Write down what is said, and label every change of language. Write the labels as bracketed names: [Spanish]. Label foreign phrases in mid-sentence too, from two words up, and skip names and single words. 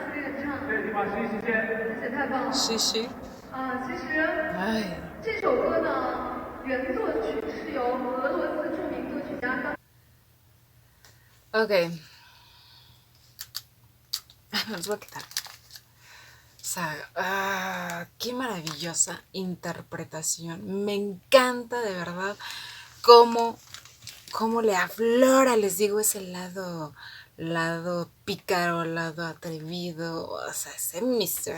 [Chinese] 嘻嘻。哎。这首歌呢，原作曲是由俄罗斯著名作曲家。Ok. [Spanish] Me los voy a quitar. O sea, qué maravillosa interpretación. Me encanta de verdad cómo le aflora, les digo, ese lado pícaro, lado atrevido, o sea, ese Mr.